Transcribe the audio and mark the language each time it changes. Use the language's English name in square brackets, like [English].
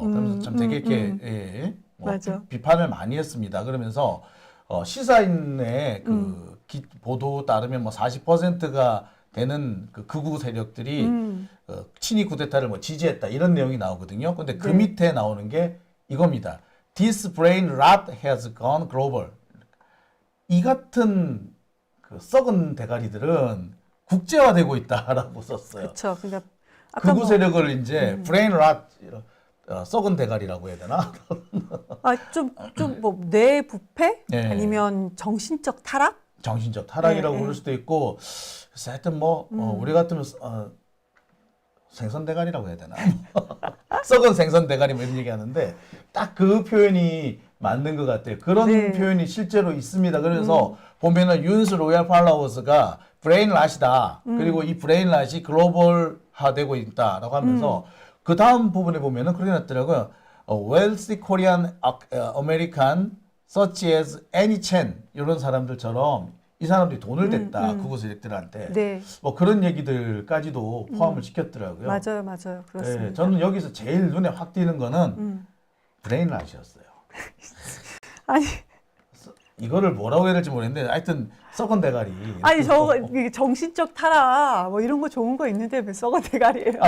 [Korean] 그러면서 참 되게 이렇게 맞아. 비판을 많이 했습니다. 그러면서 시사인의 보도 따르면 40%가 되는 극우 세력들이 친위 쿠데타를 지지했다 이런 내용이 나오거든요. 근데 그 밑에 나오는 게 이겁니다. [English] This brain rot has gone global. [Korean] 이 같은 썩은 대가리들은 국제화되고 있다라고 썼어요. 그렇죠. 그러니까 극우 세력을 이제 brain rot, 썩은 대가리라고 해야 되나? 좀 뭐 뇌 부패 네. 아니면 정신적 타락? 정신적 타락이라고 네, 부를 수도 있고, 그래서 하여튼 우리 같으면 생선 대가리라고 해야 되나? 썩은 생선 대가리 뭐 이런 얘기 하는데 딱 그 표현이 맞는 것 같아요. 그런 네. 표현이 실제로 있습니다. 그래서 보면은 윤스 로얄 팔라워스가 브레인 랏이다. 그리고 이 브레인 랏이 글로벌화되고 있다라고 하면서 그 다음 부분에 보면은 그렇게 났더라고요. [English] wealthy Korean American such as Annie Chen [Korean] 이런 사람들처럼 이 사람들이 돈을 댔다. 극우 세력들한테. 네. 뭐 그런 얘기들까지도 포함을 시켰더라고요. 맞아요. 그렇습니다. 네, 저는 여기서 제일 눈에 확 띄는 거는 브레인 랏이었어요. 아니 이거를 뭐라고 해야 될지 모르겠는데 하여튼 썩은 대가리. 이게 정신적 타락 뭐 이런 거 좋은 거 있는데 왜 썩은 대가리예요?